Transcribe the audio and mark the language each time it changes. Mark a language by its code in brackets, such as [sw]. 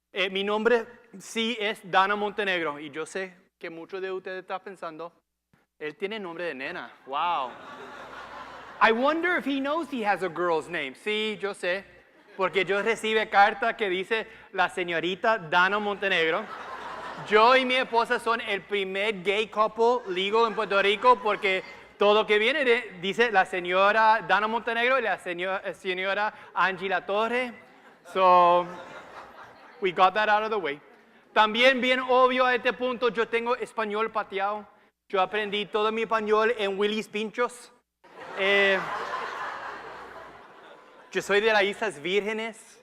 [es] Mi nombre sí es Dana Montenegro y yo sé que muchos de ustedes están pensando, él tiene nombre de nena. [en] Wow. I wonder if he knows he has a girl's name. [es] Sí, yo sé, porque yo recibo carta que dice la señorita Dana Montenegro. Yo y mi esposa son el primer [en] gay couple [es] legal en Puerto Rico porque todo lo que viene dice la señora Dana Montenegro y la señora Angela Torre. [en] So, we got that out of the way. [es] También bien obvio a este punto, yo tengo español pateado. Yo aprendí todo mi español en Willy's Pinchos. Yo soy de las Islas Vírgenes.